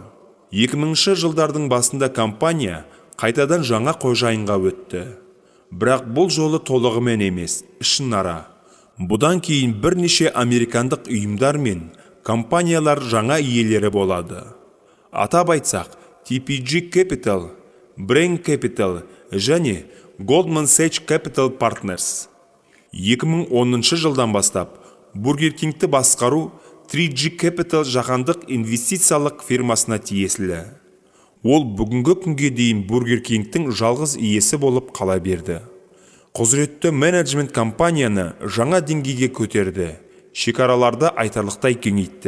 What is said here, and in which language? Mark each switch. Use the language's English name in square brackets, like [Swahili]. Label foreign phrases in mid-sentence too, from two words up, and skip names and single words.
[Kazakh] 2000-ші жылдардың басында компания қайтадан жаңа қожайынға өтті. Бірақ бұл жолы толығымен емес, ішінара. Бұдан кейін бірнеше американдық ұйымдар мен компаниялар жаңа иелері болады. Атап айтсақ, TPG Capital, Brain Capital және Goldman Sachs Capital Partners. 2010 жылдан бастап Бургер Кингті басқару 3G Capital жаһандық инвестициялық фирмасына тиесілі. Ол бүгінгі күнге дейін Бургер Кингтің жалғыз иесі болып қала берді. Құзыретті менеджмент компанияны жаңа деңгейге көтерді, шекараларды айтарлықтай кеңейтті.